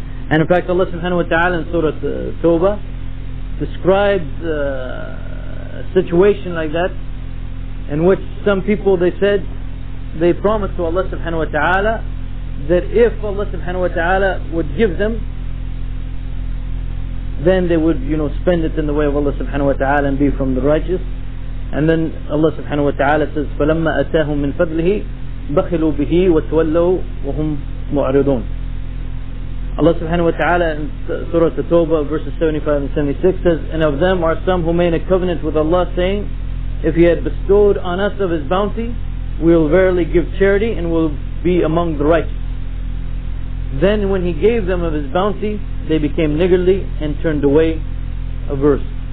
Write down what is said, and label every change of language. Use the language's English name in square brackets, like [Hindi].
[English] And in fact Allah subhanahu wa ta'ala in Surah Tawbah describes a situation like that, in which some people, they said, they promised to Allah subhanahu wa ta'ala that if Allah subhanahu wa ta'ala would give them, then they would spend it in the way of Allah subhanahu wa ta'ala and be from the righteous. [Arabic] And then Allah subhanahu wa ta'ala says, فَلَمَّا أَتَاهُم مِّن فَضْلِهِ بَخِلُوا بِهِ وَتَوَلَّوْا وَهُمْ مُعْرِضُونَ. [English] Allah subhanahu wa ta'ala in Surah At-Tawbah verses 75 and 76 says, and of them are some who made a covenant with Allah, saying, if he had bestowed on us of his bounty, we will verily give charity and will be among the righteous. Then when he gave them of his bounty, they became niggardly and turned away, averse.